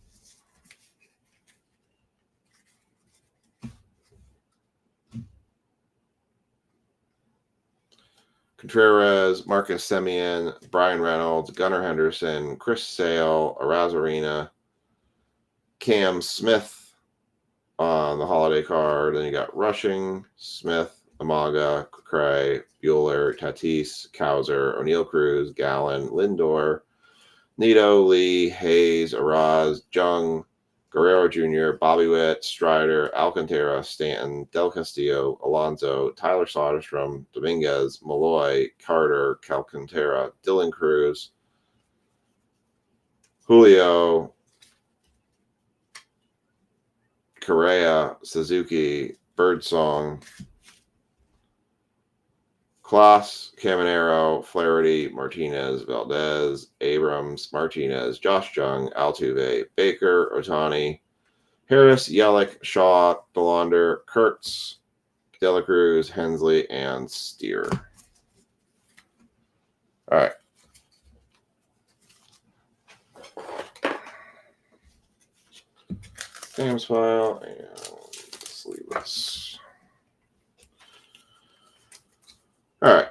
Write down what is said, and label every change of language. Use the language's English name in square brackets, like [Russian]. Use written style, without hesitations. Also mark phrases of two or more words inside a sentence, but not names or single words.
[English] Contreras, Marcus Semien, Brian Reynolds, Gunnar Henderson, Chris Sale, Arazarena, Cam Smith on the holiday card. Then you got Rushing, Smith, Amaga, Cray, Bueller, Tatis, Cowser, O'Neill Cruz, Gallen, Lindor, Nito, Lee, Hayes, Araz, Jung, Guerrero Jr., Bobby Witt, Strider, Alcantara, Stanton, Del Castillo, Alonso, Tyler Soderstrom, Dominguez, Malloy, Carter, Alcantara, Dylan Cruz, Julio, Correa, Suzuki, Birdsong, Klaus, Caminero, Flaherty, Martinez, Valdez, Abrams, Martinez, Josh Jung, Altuve, Baker, Otani, Harris, Yelich, Shaw, Belander, Kurtz, De La Cruz, Hensley, and Steer. All right. Games file and sleeveless. All right.